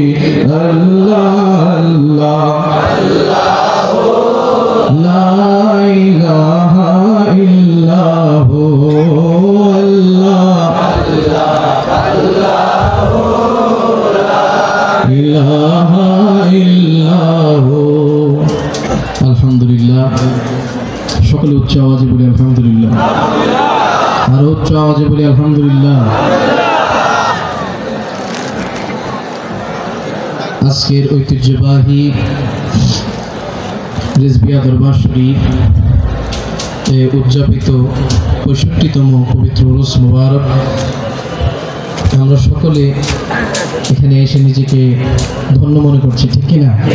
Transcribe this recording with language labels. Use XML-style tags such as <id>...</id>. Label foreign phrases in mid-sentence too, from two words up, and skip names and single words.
<ar>اللہ اللہ لا الہ الا ہو، اللہ الہ الا ہو۔ الحمدللہ،</ar> <bn>সকলে উচ্চ আওয়াজে বলি আলহামদুলিল্লাহ। আর উচ্চ আওয়াজে বলি আলহামদুলিল্লাহ। আজকের ঐতিহ্যবাহী রিজভিয়া দরবার শরীফ উদযাপিত ৬৫তম পবিত্র উরুস মুবারক, আমরা সকলে এখানে এসে নিজেকে ধন্য মনে করছি, ঠিক কিনা?</bn>